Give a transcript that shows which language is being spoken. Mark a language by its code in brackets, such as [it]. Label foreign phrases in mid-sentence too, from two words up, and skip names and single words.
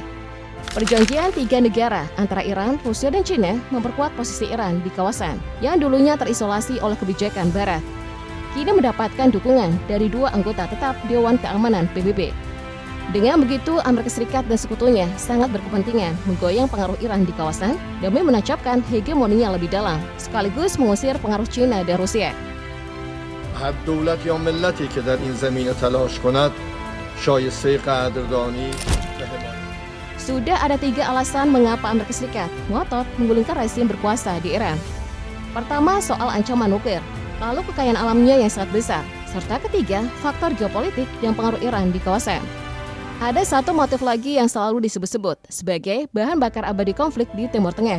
[id] Perjanjian tiga negara antara Iran, Rusia, dan China memperkuat posisi Iran di kawasan yang dulunya terisolasi oleh kebijakan Barat. Kini mendapatkan dukungan dari dua anggota tetap Dewan Keamanan PBB. Dengan begitu, Amerika Serikat dan sekutunya sangat berkepentingan menggoyang pengaruh Iran di kawasan demi menancapkan hegemoninya lebih dalam, sekaligus mengusir pengaruh China dan Rusia. [fa] هر دولت یا ملتی که در این زمینه تلاش کند شایسته قدردانی و حمایت. [id] Sudah ada 3 alasan mengapa Amerika Serikat ngotot menggulingkan rezim berkuasa di Iran. Pertama, soal ancaman nuklir, lalu kekayaan alamnya yang sangat besar, serta ketiga, faktor geopolitik dan pengaruh Iran di kawasan. Ada satu motif lagi yang selalu disebut-sebut sebagai bahan bakar abadi konflik di Timur Tengah.